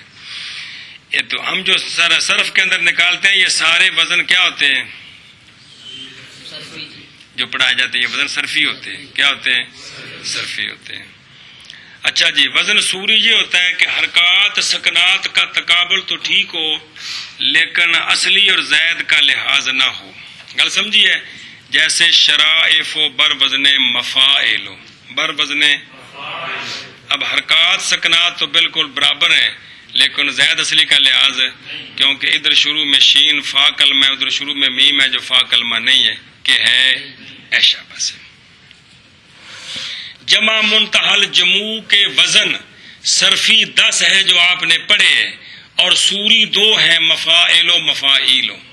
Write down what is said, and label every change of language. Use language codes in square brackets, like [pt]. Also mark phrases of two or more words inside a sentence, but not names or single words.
[ur] یہ تو ہم جو صرف کے اندر نکالتے ہیں یہ سارے وزن کیا ہوتے ہیں جو پڑھائے جاتے ہیں، یہ وزن صرفی ہوتے ہیں۔ کیا ہوتے ہیں؟ صرفی ہوتے ہیں۔ اچھا جی، وزن سوری یہ ہوتا ہے کہ حرکات سکنات کا تقابل تو ٹھیک ہو لیکن اصلی اور زائد کا لحاظ نہ ہو۔ گل سمجھیے؟ جیسے شرائف و بر وزن مفاعل، بر وزن، اب حرکات سکنات تو بالکل برابر ہیں لیکن زائد اصلی کا لحاظ ہے، کیونکہ ادھر شروع میں شین فا کلمہ ہے، ادھر شروع میں میم ہے جو فا کلمہ نہیں ہے، کہ ہے ایشا بس ہے۔ جمع منتحل جموع کے وزن صرفی 10 ہے جو آپ نے پڑھے ہیں، اور سوری 2 ہیں مفاعل و مفاعیل.